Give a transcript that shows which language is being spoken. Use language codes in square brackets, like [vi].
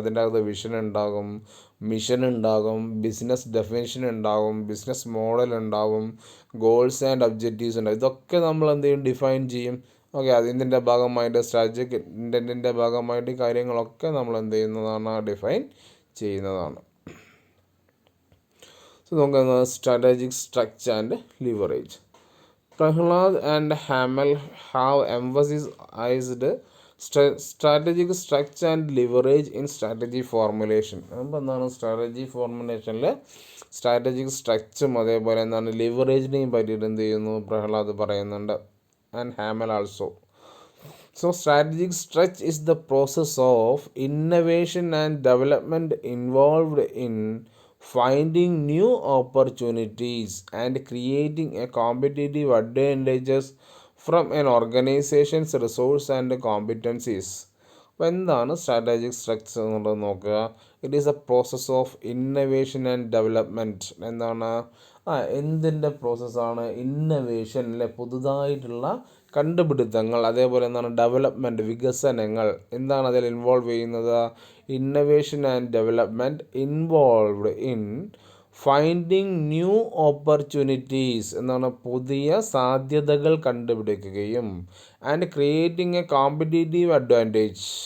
[ml] അതിൻ്റെ അകത്ത് വിഷൻ ഉണ്ടാകും, മിഷൻ ഉണ്ടാകും, ബിസിനസ് ഡെഫിനേഷൻ ഉണ്ടാകും, ബിസിനസ് മോഡൽ ഉണ്ടാകും, ഗോൾസ് ആൻഡ് ഒബ്ജക്റ്റീവ്സ് ഉണ്ടാകും. ഇതൊക്കെ നമ്മൾ എന്ത് ചെയ്യും, ഡിഫൈൻ ചെയ്യും. ഓക്കെ, അതിൻ്റെ ഭാഗമായിട്ട് സ്ട്രാറ്റജിക് ഇൻറ്റൻറ്റിൻ്റെ ഭാഗമായിട്ട് കാര്യങ്ങളൊക്കെ നമ്മൾ എന്ത് ചെയ്യുന്നതാണ്, ഡിഫൈൻ ചെയ്യുന്നതാണ്. സോ നമുക്ക് strategic structure and leverage. [en] Prahlad and Hamel have emphasized strategic structure and leverage in strategy formulation. [ml] അപ്പോൾ എന്താണ് സ്ട്രാറ്റജി ഫോർമുലേഷനിൽ സ്ട്രാറ്റജിക് സ്ട്രക്ചറും അതേപോലെ എന്താണ് ലിവറേജിനെയും പറ്റിയിട്ട് എന്ത് ചെയ്യുന്നു, പ്രഹ്ലാദ് പറയുന്നുണ്ട്, [en] And Hamel also. So strategic stretch is the process of innovation and development involved in finding new opportunities and creating a competitive advantages from an organization's resource and competencies. [ml] അപ്പോൾ എന്താണ് സ്ട്രാറ്റജിക് സ്ട്രക്ചർ എന്നുള്ളത് നോക്കുക. [en] It is a process of innovation and development. [ml] എന്താണ് എന്തിൻ്റെ പ്രോസസ്സാണ്, innovation അല്ലെ, പുതുതായിട്ടുള്ള കണ്ടുപിടുത്തങ്ങൾ, അതേപോലെ എന്താണ് ഡെവലപ്മെൻറ്റ്, വികസനങ്ങൾ, എന്താണ് അതിൽ ഇൻവോൾവ് ചെയ്യുന്നത്, [en] innovation and development involved in finding new opportunities, [ml] എന്താണ് പുതിയ സാധ്യതകൾ കണ്ടുപിടിക്കുകയും, [en] and creating a competitive advantage,